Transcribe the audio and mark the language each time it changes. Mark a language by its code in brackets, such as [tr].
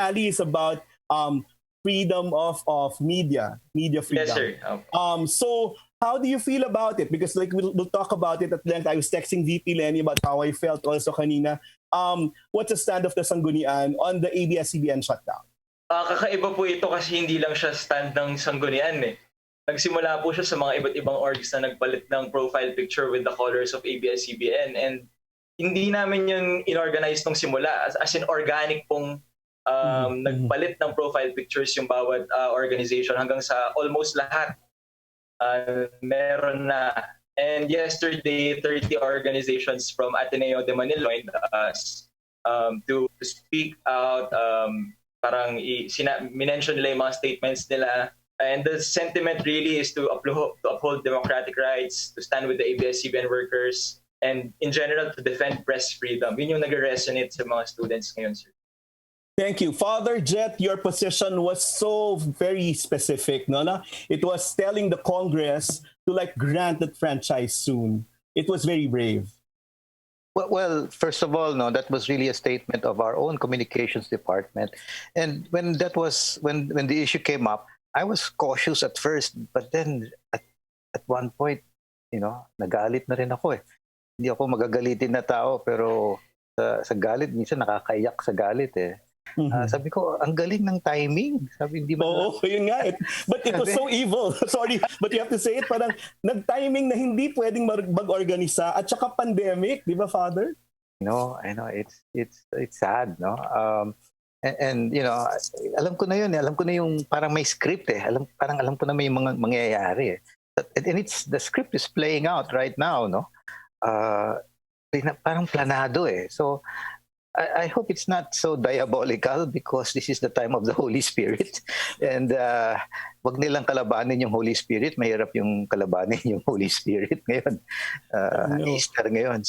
[en] rally is about freedom of media freedom. Yes, sir. Opo. So how do you feel about it? Because like we'll talk about it at length. I was texting VP Leni about how I felt also kanina. What's the stand of the Sanggunian on the ABS-CBN shutdown? [tl] Kakaiba po ito kasi hindi lang siya stand ng Sanggunian eh. Nagsimula po siya sa mga iba't ibang orgs na nagpalit ng profile picture [en] with the colors of ABS-CBN, [tl] and hindi namin yung inorganize nung simula. As in organic pong nagpalit ng profile pictures yung bawat organization hanggang sa almost lahat meron na. [en] And yesterday, 30 organizations from Ateneo de Manila joined us to speak out. [tl] Parang minention nila yung mga statements nila. [en] And the sentiment really is to uphold democratic rights, to stand with the ABS-CBN workers, and in general, to defend press freedom. [tl] Yun yung nag-resonate sa mga students ngayon, sir. [en] Thank you. Father Jett, your position was so very specific. No? It was telling the Congress to like grant that franchise soon. It was very brave. Well, first of all, no, that was really a statement of our own communications department. And when the issue came up, I was cautious at first, but then at one point, [tl] nagalit na rin ako eh. Hindi ako magagalitin na tao, pero sa galit, minsan nakakaiyak sa galit eh. Sabi ko, ang galing ng timing. Sabi, hindi Oo, yun nga. [en] But it was so evil. Sorry, but you have to say it. [tl] Parang nag-timing na hindi pwedeng mag-organisa at saka pandemic, di ba, Father? [en] No, I know. It's sad, no? And [tl] alam ko na yun. Alam ko na yung parang may script eh. Alam ko na may mga mangyayari eh. [en] And the script is playing out right now, no? [tl] Parang planado eh. [en] So, I hope it's not so diabolical because this is the time of the Holy Spirit. [tl] And wag nilang kalabanin yung Holy Spirit. Mahirap yung kalabanin yung Holy Spirit ngayon. Easter ngayon.